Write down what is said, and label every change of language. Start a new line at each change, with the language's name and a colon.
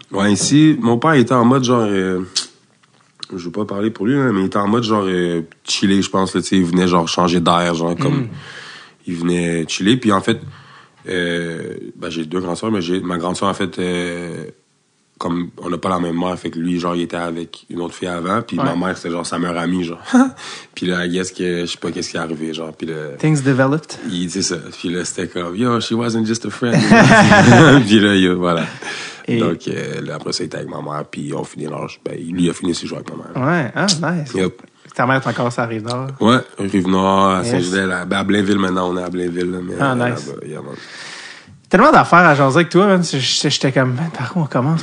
French: Ouais, ici, mon père était en mode genre, je veux pas parler pour lui, là, mais il était en mode genre chiller, je pense, là, tu sais, il venait genre changer d'air, genre comme, il venait chiller, puis en fait, ben j'ai 2 grandes sœurs, mais ma grande sœur, en fait, comme on n'a pas la même mère, fait que lui, genre, il était avec une autre fille avant, puis ma mère, c'était genre sa meilleure amie, genre. Puis là,
English: I guess
French: que, je sais pas qu'est-ce qui est arrivé, genre, puis là...
English: Things developed.
French: C'est ça. Puis là, c'était comme, yo,
English: she wasn't just a friend.
French: Puis là, yo, voilà. Et- Donc, là, après ça, il était avec ma mère, puis on finit l'âge. Ben, lui a fini ses jours avec ma mère. Ouais, ah, nice.
English: Yep.
French: Ta mère est encore sur la Rive-Nord. Ouais, Rive-Nord, à
English: Yes.
French: Saint-Gilles, à Blainville maintenant, on est à Blainville. Là, mais
English: Ah, nice.
French: là-bas,
English: yeah, man.
French: Tellement d'affaires à jaser avec toi, man. J'étais comme, man, par où on commence?